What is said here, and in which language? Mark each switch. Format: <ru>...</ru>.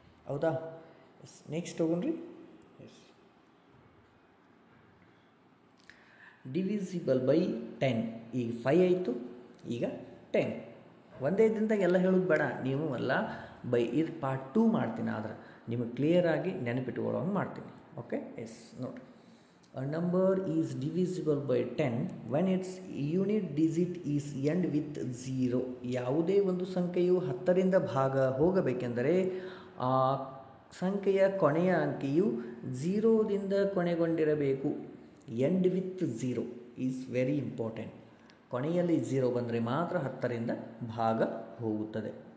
<kn>ಹೌದಾ? S, next ಹೋಗೋಣ್ರಿ. S,</kn> <en>Divisible by 10.</en> <kn>ಈಗ 5 ಆಯಿತು, ಈಗ 10. ಒಂದೇ ದಿನದಾಗ ಎಲ್ಲ ಹೇಳೋದು ಬೇಡ, ನೀವು ಎಲ್ಲ ಬೈ ಇದು ಪಾರ್ಟ್ 2 ಮಾಡ್ತೀನಿ, ಆದರೆ ನಿಮಗೆ ಕ್ಲಿಯರಾಗಿ ನೆನಪಿಟ್ಕೊಳ್ಳೋಂಗೆ ಮಾಡ್ತೀನಿ. ಓಕೆ? ಎಸ್, ನೋಡಿರಿ.</kn> <en>A number is divisible by 10 when its unit digit is end with 0.</en> <kn>ಯಾವುದೇ ಒಂದು ಸಂಖ್ಯೆಯು 10ರಿಂದ ಭಾಗ ಹೋಗಬೇಕೆಂದರೆ ಆ ಸಂಖ್ಯೆಯ ಕೊನೆಯ ಅಂಕಿಯು 0ದಿಂದ ಕೊನೆಗೊಂಡಿರಬೇಕು.</kn> <en>End with 0 is very important.</en> <kn>ಕೊನೆಯಲ್ಲಿ 0 ಬಂದರೆ ಮಾತ್ರ 10ರಿಂದ ಭಾಗ ಹೋಗುತ್ತದೆ.</kn>